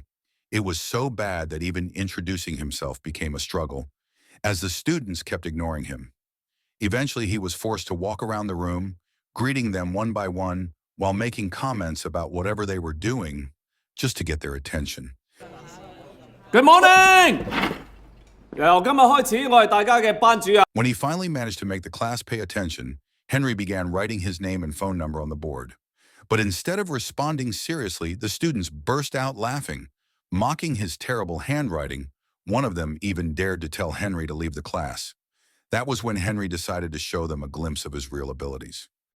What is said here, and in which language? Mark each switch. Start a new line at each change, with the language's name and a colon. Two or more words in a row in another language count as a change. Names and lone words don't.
English: It was so bad that even introducing himself became a struggle, as the students kept ignoring him. Eventually, he was forced to walk around the room, greeting them one by one, while making comments about whatever they were doing, just to get their attention. Good morning!
Cantonese: 由今日開始，我係大家嘅班主任。
English: When he finally managed to make the class pay attention, Henry began writing his name and phone number on the board. But instead of responding seriously, the students burst out laughing, mocking his terrible handwriting. One of them even dared to tell Henry to leave the class. That was when Henry decided to show them a glimpse of his real abilities.